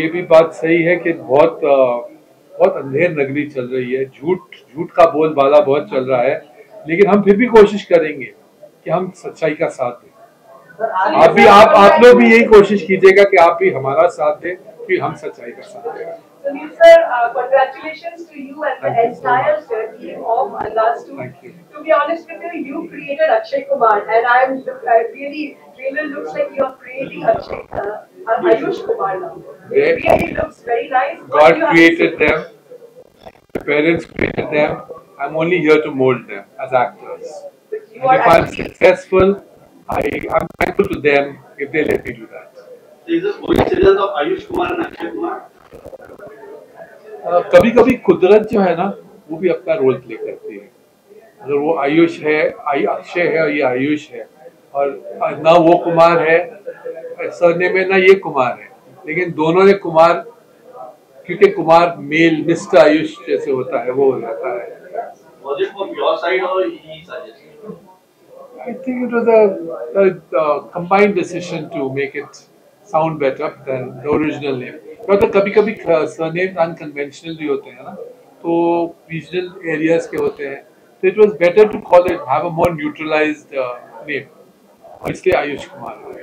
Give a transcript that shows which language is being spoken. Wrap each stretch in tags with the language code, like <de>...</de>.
<hi>ये भी बात सही है कि बहुत अंधेर नगरी चल रही है, झूठ का बोलबाला बहुत चल रहा है, लेकिन हम फिर भी कोशिश करेंगे कि हम सच्चाई का साथ दें। आप लोग भी यही कोशिश कीजिएगा कि आप भी हमारा साथ दें, कि हम सच्चाई का साथ दें।</hi> <en>Sunil sir, congratulations to you and the entire team of Andaz 2. Thank you. To be honest with you, you created Akshay Kumar, and I really looks like you are creating Ayush Kumar now. It really looks very nice. God created them, the parents created them. I'm only here to mold them as actors. And if I'm successful, I'm thankful to them if they let me do that. Is this coincidence of Ayush Kumar and Akshay Kumar?</en> <hi>कभी कभी कुदरत जो है ना, वो भी अपना role play करती है। अगर वो आयुष है, अक्षय है, और ये आयुष है, और ना वो कुमार है सरने में, ना ये कुमार है, लेकिन दोनों ने कुमार, क्योंकि कुमार मेल मिस्टर आयुष जैसे होता है, वो हो जाता है।</hi> <en>Was it from your side or he suggested? I think it was a combined decision to make it sound better than the original name.</en> <hi>तो कभी कभी सरनेम अनकन्वेंशनल भी होते हैं ना, तो रीजनल एरियाज के होते हैं, तो</hi> <en>it was better to call it, have a more neutralised name,</en> <hi>और इसलिए आयुष कुमार।</hi>